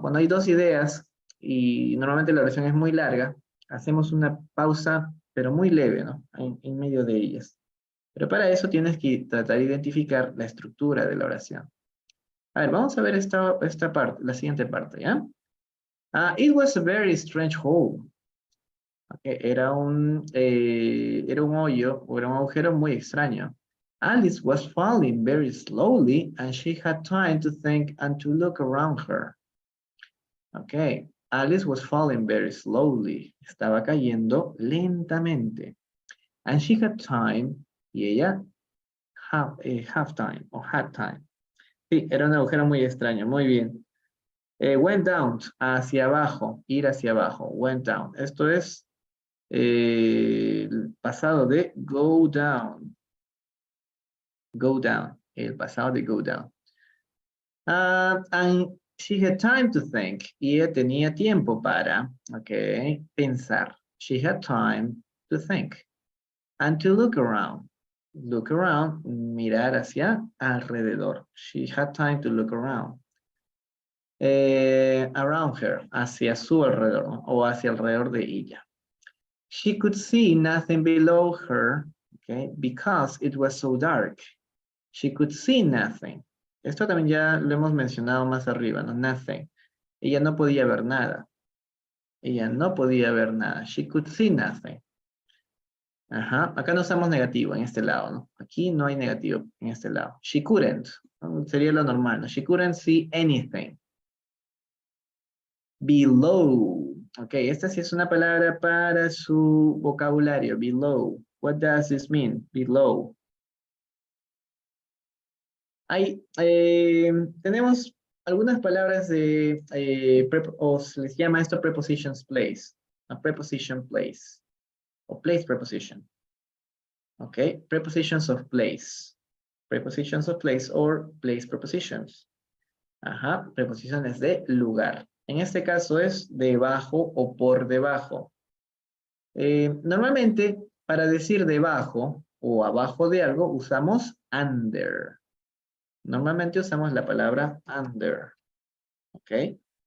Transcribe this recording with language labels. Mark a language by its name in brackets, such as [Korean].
[Spanish] Cuando hay dos ideas y normalmente la oración es muy larga, hacemos una pausa, pero muy leve, ¿no? En medio de ellas. Pero para eso tienes que tratar de identificar la estructura de la oración. A ver, vamos a ver esta parte, la siguiente parte, ¿ya? [English] It was a very strange hole. [Spanish] Okay, era un hoyo, o era un agujero muy extraño. [English] Alice was falling very slowly and she had time to think and to look around her. Okay, Alice was falling very slowly. [Spanish] Estaba cayendo lentamente. [English] And she had time, [Spanish] y ella [English] have time, o had time. [Spanish] Sí, era un agujero muy extraño, muy bien. [English] Went down, [Spanish] hacia abajo, ir hacia abajo, went down. Esto es el pasado de go down. Go down, el pasado de go down. [English] And she had time to think. [Spanish] Y ella tenía tiempo para, pensar. [English] She had time to think. And to look around. [Spanish] Look around, mirar hacia alrededor. [English] She had time to look around. Around her, [Spanish] hacia su alrededor, ¿no? O hacia alrededor de ella. [English] She could see nothing below her, because it was so dark. She could see nothing. [Spanish] Esto también ya lo hemos mencionado más arriba, ¿no? Nothing. Ella no podía ver nada. Ella no podía ver nada. [English] She could see nothing. Ajá. [Spanish] Acá no usamos negativo en este lado, ¿no? Aquí no hay negativo en este lado. [English] She couldn't. [Spanish] Sería lo normal, ¿no? [English] She couldn't see anything. [Spanish] Below. Ok, esta sí es una palabra para su vocabulario. Below. [English] What does this mean? Below. [Spanish] Tenemos algunas palabras de, o se les llama esto prepositions place. [English] A preposition place. O place preposition. Ok, prepositions of place. Prepositions of place or place prepositions. [Spanish] Ajá, preposiciones de lugar. En este caso es debajo o por debajo. Normalmente, para decir debajo o abajo de algo, usamos under. Normalmente usamos la palabra under. ¿Ok?